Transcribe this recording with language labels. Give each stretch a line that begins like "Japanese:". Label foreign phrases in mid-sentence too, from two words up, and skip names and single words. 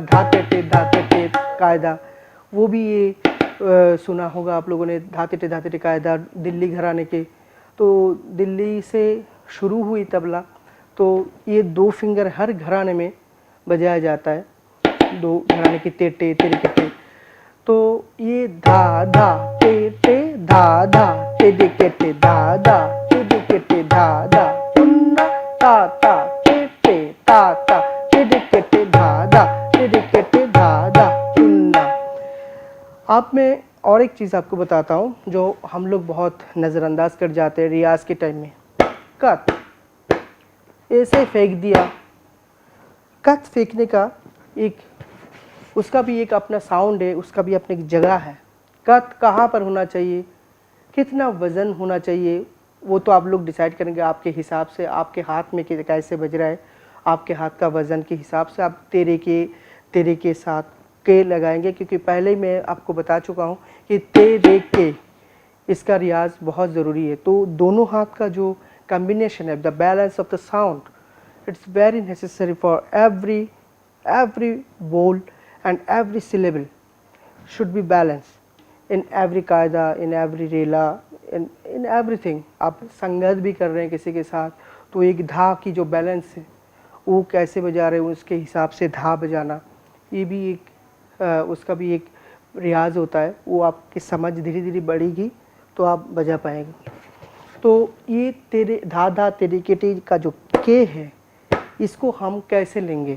Hindi: धा तेटे कायदा, वो भी ये सुना होगा आप लोगों ने, धा तेटे कायदा दिल्ली घराने के। तो दिल्ली से शुरू हुई तबला, तो ये 2 फिंगर हर घराने में बजाया जाता है, 2 घराने की तेटे तेरिकेटे। तो ये धा धा तेटे धा धा तेरिकेटे धा धा तेरिकेटे धा धा तुन्ना ता ता तेटे ता ता तेरिकेटे धा धा तेरिकेटे धा धा तुन्ना। आप में और एक चीज़ आपको बताता हूँ जो हम लोग बहुत नज़रअंदाज कर जाते हैं रियाज के टाइम में। कत ऐसे फेंक दिया, कत फेंकने का एक उसका भी एक अपना साउंड है, उसका भी अपनी जगह है। कत कहाँ पर होना चाहिए, कितना वज़न होना चाहिए, वो तो आप लोग डिसाइड करेंगे आपके हिसाब से, आपके हाथ में कैसे बज रहा है, आपके हाथ का वज़न के हिसाब से आप तेरे के साथ के लगाएंगे। क्योंकि पहले ही मैं आपको बता चुका हूँ कि तेरे के इसका रियाज बहुत ज़रूरी है। तो दोनों हाथ का जो कम्बिनेशन है,
English: the balance of the sound, it's very necessary for every bowl and every syllable should be balanced in every कायदा, in every रेला, in everything।
Hindi: आप संगत भी कर रहे हैं किसी के साथ, तो एक धा की जो बैलेंस है वो कैसे बजा रहे हो उसके हिसाब से धा बजाना, ये भी एक उसका भी एक रियाज होता है। वो आपकी समझ धीरे धीरे बढ़ेगी तो आप बजा पाएंगे। तो ये तेरे धा धा तेरे के का जो के है, इसको हम कैसे लेंगे।